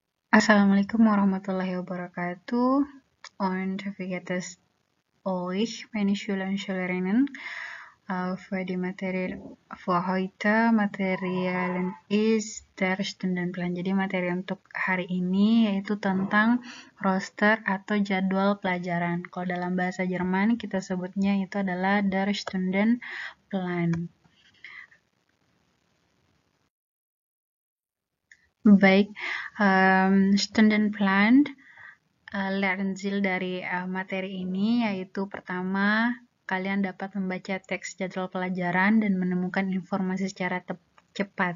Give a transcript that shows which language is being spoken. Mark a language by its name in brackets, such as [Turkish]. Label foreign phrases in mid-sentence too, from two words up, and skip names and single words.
[Arabic] السلام عليكم ورحمة الله وبركاته. [German] Und wie geht es euch, meine Schüler und Schülerinnen? Für die Materie für heute Materialien ist der Stundenplan. [Indonesian] Jadi materi untuk hari ini yaitu tentang roster atau jadwal pelajaran. Kalau dalam bahasa Jerman kita sebutnya itu adalah [German] der Stundenplan. [Indonesian] Baik, [German] Stundenplan Lernziel [Indonesian] dari materi ini yaitu pertama, kalian dapat membaca teks jadwal pelajaran dan menemukan informasi secara cepat.